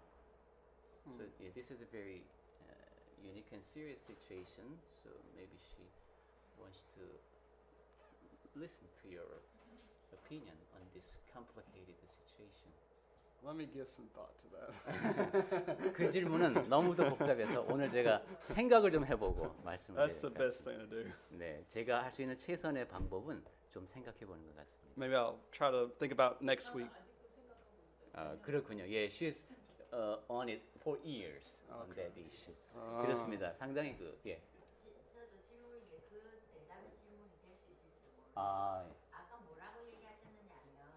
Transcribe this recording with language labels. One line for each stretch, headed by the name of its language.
English: So yeah, this is a very unique and serious situation. So maybe she wants to listen to your opinion on this complicated situation. Let me give some thought to that.
Korean: 그 질문은 너무도 복잡해서 오늘 제가 생각을 좀 해보고 말씀을
English: That's the
Korean: 드릴까
English: best thing to do.
Korean: 네, 제가 할 수 있는 최선의 방법은 좀 생각해 보는 것 같습니다.
English: Maybe I'll try to think about next week.
Korean: 아직도 생각하고 있어요. 그렇군요. 예,
English: she's on it for years on Okay. that issue.
Korean: 그렇습니다. 상당히 예. 저도 질문인데 그 대답이 질문이 될 수 있을지 모르겠어요. 아, 아까 뭐라고 얘기하셨느냐면